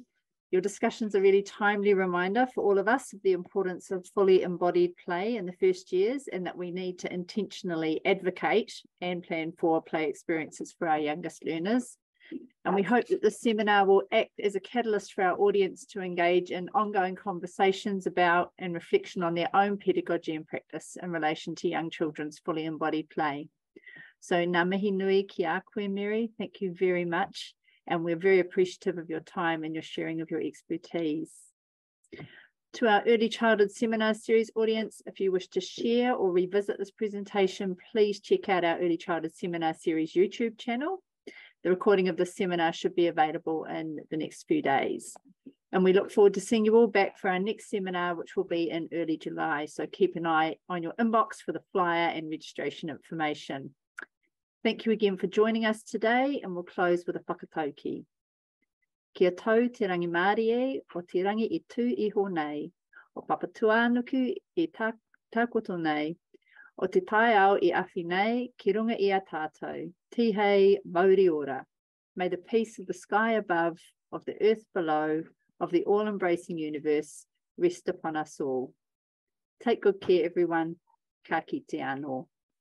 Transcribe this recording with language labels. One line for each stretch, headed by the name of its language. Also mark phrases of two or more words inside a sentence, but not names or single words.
English: Your discussion's a really timely reminder for all of us of the importance of fully embodied play in the first years, and that we need to intentionally advocate and plan for play experiences for our youngest learners. And we hope that this seminar will act as a catalyst for our audience to engage in ongoing conversations about and reflection on their own pedagogy and practice in relation to young children's fully embodied play.
Māori: So ngā mihi nui ki a koe,
English: Mary. Thank you very much. And we're very appreciative of your time and your sharing of your expertise. To our Early Childhood Seminar Series audience, if you wish to share or revisit this presentation, please check out our Early Childhood Seminar Series YouTube channel. The recording of this seminar should be available in the next few days. And we look forward to seeing you all back for our next seminar, which will be in early July. So keep an eye on your inbox for the flyer and registration information. Thank you again for joining us today, and we'll close with a whakatauki.
Māori: Kia tau te rangi Māori e, o te rangi I tū iho nei, o papatuanuku I tākoto nei, o te tai ao I awhi nei, ki runga I a tātou, tihei mauri ora.
English: May the peace of the sky above, of the earth below, of the all-embracing universe rest upon us all. Take good care, everyone.
Māori: Ka kite anō.